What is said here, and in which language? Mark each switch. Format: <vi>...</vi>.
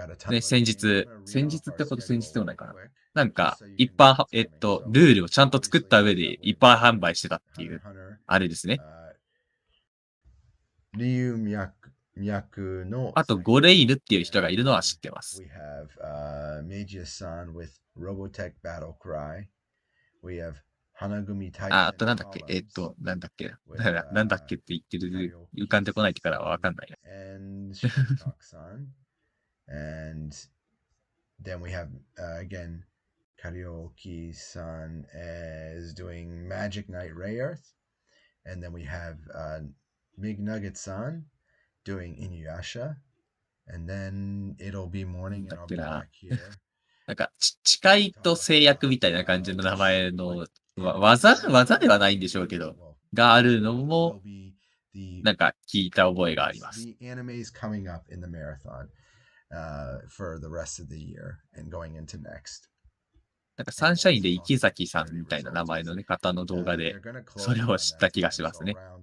<ja>ね、先日ってほど先日でもないかな。なんか、一般、ルールをちゃんと作った上で一般販売してたっていう、あれですね。龍脈のあと、ゴレイルっていう人がいるのは知ってます。</ja> <en>We have Magia-san with Robotech Battle Cry. We have Hanagumi Titan.</en> <ja>あとなんだっけなんだっけなんだっけって言ってる、浮かんでこないからわかんないな。</ja> <en>And Shintok-san. And then we have, again, Karaoke-san is doing Magic Knight Ray Earth. And then we have Mig Nugget-san doing Inuyasha. And then it'll be morning and I'll be back here.</en> <ja>なんか、誓いと制約みたいな感じの名前の、技ではないんでしょうけど、があるのも、なんか聞いた覚えがあります。</ja> <en>The anime is coming up in the marathon for the rest of the year and going into next.</en> <ja>なんかサンシャインで池崎さんみたいな名前のね、方の動画で、それを知った気がしますね。</ja>